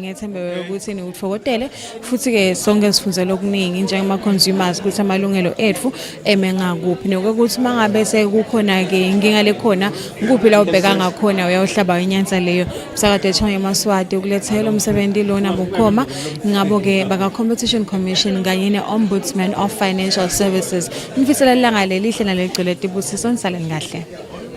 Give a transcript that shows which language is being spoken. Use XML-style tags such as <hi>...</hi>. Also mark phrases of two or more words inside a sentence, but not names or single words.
<ss>Ngethembe ukuthi niwutfokotele futhi ke sonke sifundzele okuningi njengama-consumers ukuthi amalungelo ethu eme ngakuphi, nokuthi mangabe sekukhona ke inkinga lekhona kuphi la ubheka ngakhona uyawuhlaba inyanza leyo. Msakade Yemaswati ukulethela umsebenzi lona bukhoma ngabo ke baka Competition Commission kanye ne-Ombudsman of Financial Services. Nifisela ilanga lelihle nalegcwele tibusiso, nisaleni kahle.</ss>